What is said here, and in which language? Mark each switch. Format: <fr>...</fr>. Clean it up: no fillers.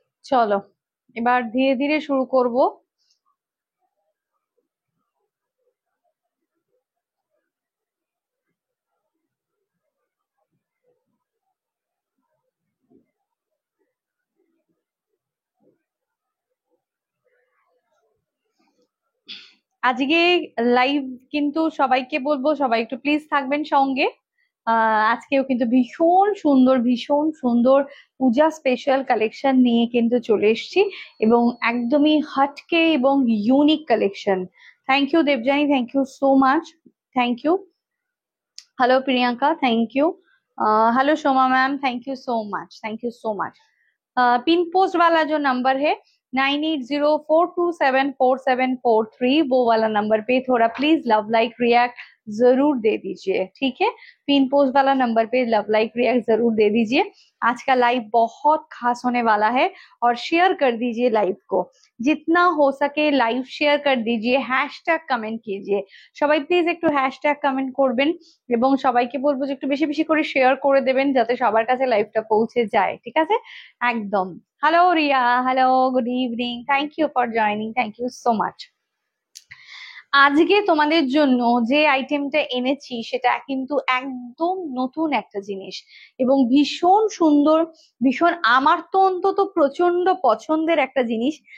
<bn>চলো এবার ধীরে ধীরে শুরু করব। আজকে লাইভ কিন্তু সবাইকে বলবো সবাই একটু প্লিজ থাকবেন সঙ্গে। আজকেও কিন্তু ভীষণ সুন্দর পূজা স্পেশাল কালেকশন নিয়ে কিন্তু চলে এসেছি, এবং একদমই হটকে এবং unique collection.</bn> <en>Thank you Debjani, thank you so much, thank you. Hello Priyanka, thank you. Hello Shoma ma'am, thank you so much, thank you so much.</en> <hi>Pin post वाला जो नंबर है 9804274743, वो वाला नंबर पे थोड़ा प्लीज लव लाइक रिएक्ट जरूर दे दीजिए, ठीक है। पिन पोस्ट वाला नंबर पे लव लाइक रिएक्ट जरूर दे दीजिए। आज का लाइव बहुत खास होने वाला है, और शेयर कर दीजिए लाइव को, जितना हो सके लाइव शेयर कर दीजिए, हैशटैग कमेंट कीजिए।</hi> <bn>সবাই প্লিজ একটু হ্যাশট্যাগ কমেন্ট করবেন, এবং সবাইকে বলবো যে একটু বেশি বেশি করে শেয়ার করে দেবেন, যাতে সবার কাছে লাইভটা পৌঁছে যায়, ঠিক আছে। একদম।</bn> <en>Hello Riya, hello, good evening, thank you for joining, thank you so much.</en> <bn>আজকে তোমাদের জন্য যে আইটেমটা এনেছি সেটা কিন্তু একদম নতুন একটা জিনিস, এবং ভীষণ সুন্দর, ভীষণ, আমার তো অন্তত প্রচন্ড পছন্দের একটা জিনিস।</bn>